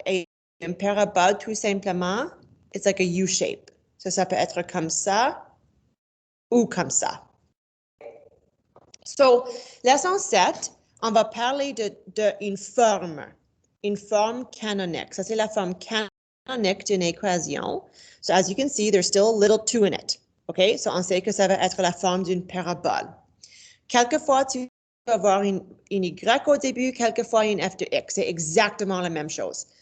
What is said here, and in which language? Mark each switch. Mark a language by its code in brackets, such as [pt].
[fr] Et une parabole, tout simplement, [en] it's like a U-shape. [fr] So, ça peut être comme ça ou comme ça. So, leçon 7, on va parler d'une forme canonique. Ça, c'est la forme canonique d'une équation. [en] So, as you can see, there's still a little 2 in it. OK? [fr] So, on sait que ça va être la forme d'une parabole. Quelquefois, tu vas avoir une Y au début, quelquefois une F de X. C'est exactement la même chose.